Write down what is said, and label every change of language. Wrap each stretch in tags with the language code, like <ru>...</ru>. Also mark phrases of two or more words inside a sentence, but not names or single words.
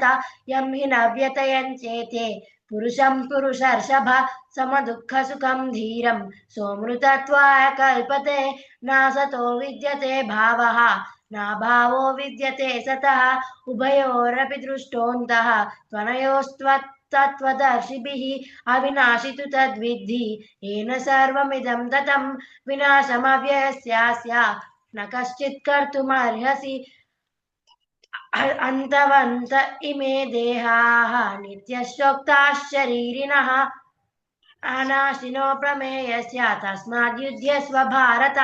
<sa>యం హి న వ్యతయంచేతే పురుషం పురుషర్షభ సమదుఃఖసుఖం ధీరం సోమృతత్వాయ కల్పతే. నాసతో విద్యతే భావః నాభావో విద్యతే సతః ఉభయోరపి దృష్టోऽन्तः త్వనయోస్తత్వదర్శిభిः అవినాశి తు తద్విద్ధి येन सर्वमिदं ततं వినాశమవ్యయస్యాస్య న కశ్చిత్ కర్తుమర్హసి. అంతవంత ఇమే దేహాః నిత్యశోక్తాః శరీరిణః అనాశినో ప్రమేయస్య తస్మాద్యుధ్యస్వ భారత.</sa>